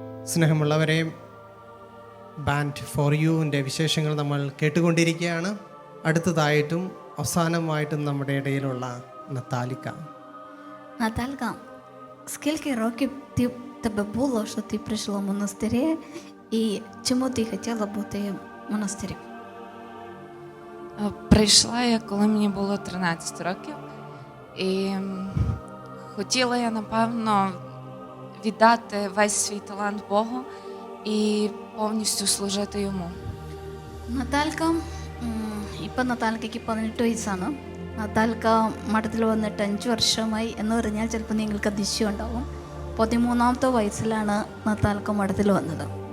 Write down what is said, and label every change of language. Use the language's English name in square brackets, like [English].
[Malayalam] സ്നേഹമുള്ളവരെ, band four യുവിൻ്റെ വിശേഷങ്ങൾ നമ്മൾ കേട്ടുകൊണ്ടിരിക്കുകയാണ്. അടുത്തതായിട്ടും അവസാനമായിട്ടും നമ്മുടെ ഇടയിലുള്ള Наталіка. [Ukrainian] Наталька, скільки років тебе було, що ти прийшла в монастирі, і чому ти хотіла бути в монастирі? Прийшла я, коли мені було 13 років, і хотіла я, напевно, віддати весь свій талант Богу і повністю служити йому. [Malayalam] നത്താൽക്ക ഇപ്പം നത്താൽക്കയ്ക്ക് 18 വയസ്സാണ്. നത്താൽക്ക മഠത്തിൽ വന്നിട്ട് 5 വർഷമായി എന്ന് പറഞ്ഞാൽ ചിലപ്പോൾ നിങ്ങൾക്ക് അതിശയം ഉണ്ടാവും. 13ാമത്തെ വയസ്സിലാണ് നത്താൽക്ക മഠത്തിൽ വന്നത്.